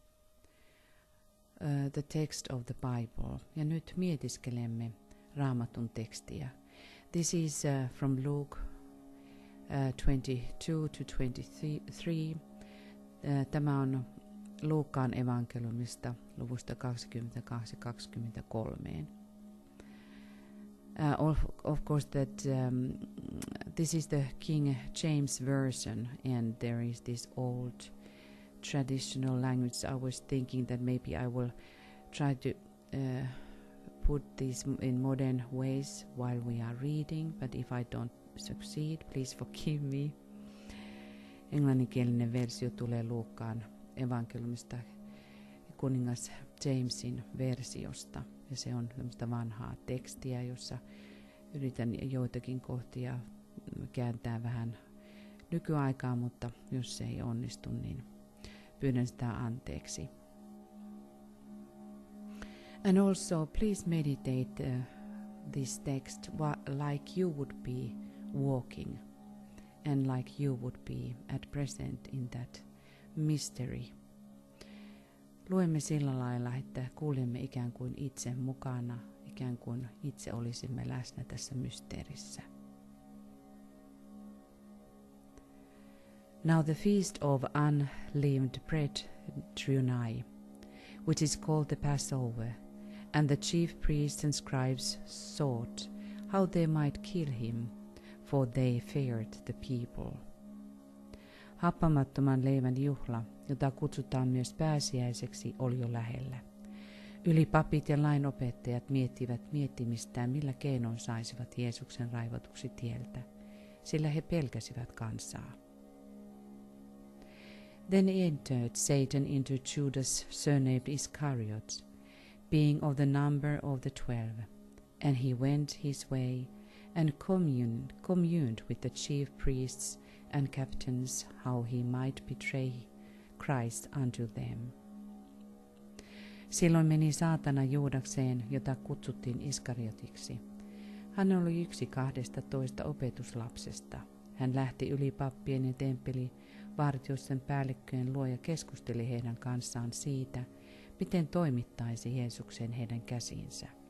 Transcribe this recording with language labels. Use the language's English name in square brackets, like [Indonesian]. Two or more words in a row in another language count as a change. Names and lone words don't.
[English] the text of the Bible. [Finnish] Ja nyt mietiskelemme Raamatun tekstiä. [English] This is from Luke 22-23. [Finnish] Tämä on Luukkaan evankeliumista luvusta 22-23. [English] Of course that this is the King James version, and there is this old traditional language. I was thinking that maybe I will try to put this in modern ways while we are reading, but if I don't succeed, please forgive me. [Finnish] Englanninkielinen versio tulee Luukkaan evankeliumista kuningas Jamesin versiosta. Ja se on tämmöistä vanhaa tekstiä, jossa yritän joitakin kohtia kääntää vähän nykyaikaa, mutta jos se ei onnistu, niin pyydän sitä anteeksi. [English] And also, please meditate this text like you would be walking and like you would be at present in that mystery. [Finnish] Luemme sillä lailla, että kuulemme ikään kuin itse mukana, ikään kuin itse olisimme läsnä tässä mysteerissä. [English] Now the feast of unleavened bread drew nigh, which is called the Passover, and the chief priests and scribes sought how they might kill him, for they feared the people. [Finnish] Happamattoman leivän juhla, jota kutsutaan myös pääsiäiseksi, oli jo lähellä. Ylipapit ja lainopettajat miettivät miettimistään, millä keinoin saisivat Jeesuksen raivotuksi tieltä, sillä he pelkäsivät kansaa. [English] Then entered Satan into Judas, surnamed Iscariot, being of the number of the 12, and he went his way and communed with the chief priests and captains how he might betray Christ unto them. [Finnish] Silloin meni saatana Juudakseen, jota kutsuttiin Iskariotiksi. Hän oli yksi 12 opetuslapsesta. Hän lähti ylipappien ja temppelivartijoiden päällikköjen luo ja keskusteli heidän kanssaan siitä, miten toimittaisi Jeesuksen heidän käsiinsä.